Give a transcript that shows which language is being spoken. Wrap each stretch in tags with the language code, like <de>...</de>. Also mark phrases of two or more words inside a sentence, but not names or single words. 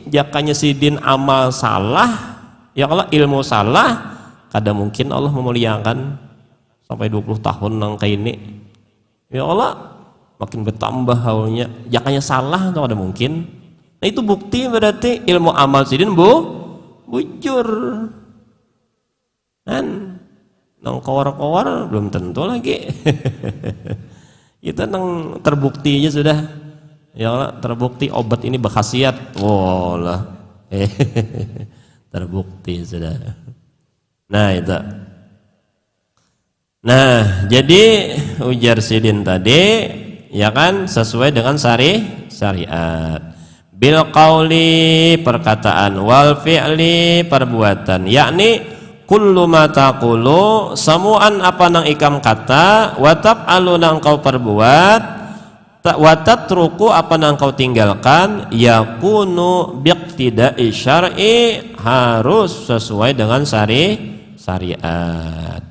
<bjn>Jakanya sidin amal salah ya kalau ilmu salah, kada mungkin Allah memuliakan sampai 20 tahun nang kayak ini ya Allah, makin bertambah haulnya. Jakanya salah atau kada mungkin. Nah itu bukti berarti ilmu amal sidin bujur kan.</bjn> <id>Nang kawar-kawar belum tentu lagi kita nang terbukti aja sudah ya Allah, terbukti obat ini berkhasiat. Oh lah terbukti sudah. Nah itu.</id> <bjn>Nah jadi ujar sidin tadi ya kan sesuai dengan syariat.</bjn> <ar>بالقول</ar> <bjn>perkataan,</bjn> <ar>والفعل</ar> <bjn>perbuatan,</bjn> <ar>يعني كل ما تقول</ar> <bjn>samuan apa nang ikam kata,</bjn> <ar>وتفعل</ar> <bjn>nang kau perbuat,</bjn> <ar>وتترك</ar> <bjn>apa nang kau tinggalkan,</bjn> <ar>يكون باقتضاء الشرع</ar> <id>harus sesuai dengan syariat.</id>